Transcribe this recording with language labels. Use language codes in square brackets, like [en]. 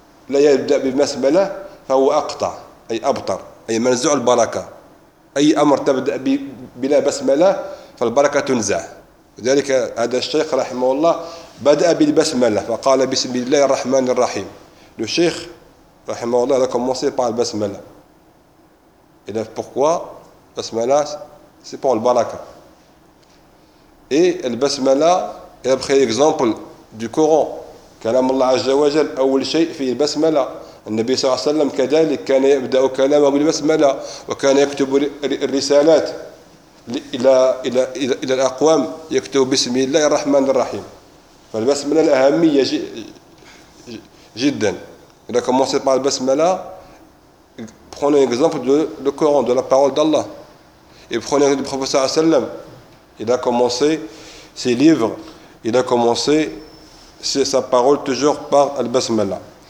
[ar] لا يبدأ بمسملة فهو أقطع أي أبطر أي منزوع البركة. أي أمر تبدأ بلا بسملة فالبركة تنزع. لذلك هذا الشيخ رحمه الله بدأ بالبسملة فقال بسم الله الرحمن الرحيم. [fr] Le Cheikh, رحمه الله, a commencé par le basmala. Et là, pourquoi? Basmala, c'est pour le baraka. Et le basmala, il a pris l'exemple du Coran. [ar] كلام الله عز وجل أول شيء في البسملة. النبي صلى الله عليه وسلم كذلك كان يبدأ كلامه بالبسملة وكان يكتب الرسالات إلى الأقوام يكتب بسم الله الرحمن الرحيم. فالبسملة الأهمية جدا. [fr] Il a commencé par le basmala. Prenons l'exemple de le Coran, de la parole d'Allah. Et prenons l'exemple du professeur Sallam. Il a commencé ses livres, il a commencé sa parole toujours par le basmala.